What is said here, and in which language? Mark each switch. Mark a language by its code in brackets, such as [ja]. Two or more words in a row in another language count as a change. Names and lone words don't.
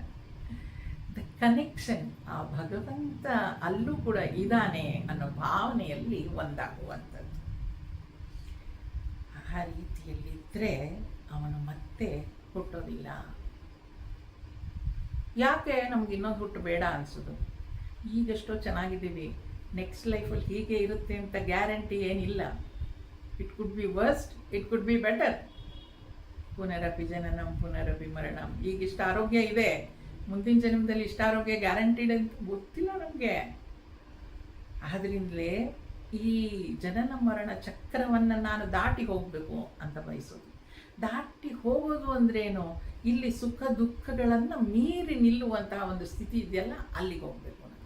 [en] the connection, [kn] ಆ ಭಗವಂತ ಅಲ್ಲೂ ಕೂಡ ಇದ್ದಾನೆ ಅನ್ನೋ ಭಾವನೆಯಲ್ಲಿ ಒಂದಾಗುವಂಥದ್ದು. ಆ ರೀತಿಯಲ್ಲಿದ್ದರೆ ಅವನು ಮತ್ತೆ ಹುಟ್ಟೋದಿಲ್ಲ. ಯಾಕೆ ನಮ್ಗೆ ಇನ್ನೊಂದು ಹುಟ್ಟು ಬೇಡ ಅನಿಸೋದು? ಈಗೆಷ್ಟೋ ಚೆನ್ನಾಗಿದ್ದೀವಿ, [en] next lifealli [kn] ಹೀಗೆ ಇರುತ್ತೆ ಅಂತ ಗ್ಯಾರಂಟಿ ಏನಿಲ್ಲ. [en] it could be worst, it could be better. [sa] ಪುನರಪಿ ಜನನಂ ಪುನರಪಿ ಮರಣಂ. [kn] ಈಗ ಇಷ್ಟ ಆರೋಗ್ಯ ಇದೆ, ಮುಂದಿನ ಜನ್ಮದಲ್ಲಿ ಇಷ್ಟ ಆರೋಗ್ಯ ಗ್ಯಾರಂಟಿಡ್ ಅಂತ ಗೊತ್ತಿಲ್ಲ ನಮಗೆ. ಆದ್ರಿಂದಲೇ ಈ ಜನನ ಮರಣ ಚಕ್ರವನ್ನು ನಾನು ದಾಟಿ ಹೋಗಬೇಕು ಅಂತ ಬಯಸೋದು. ದಾಟಿ ಹೋಗೋದು ಅಂದ್ರೇನು? ಇಲ್ಲಿ ಸುಖ ದುಃಖಗಳನ್ನು ಮೀರಿ ನಿಲ್ಲುವಂತಹ ಒಂದು ಸ್ಥಿತಿ ಇದೆಯಲ್ಲ, ಅಲ್ಲಿಗೆ ಹೋಗಬೇಕು ನಾನು.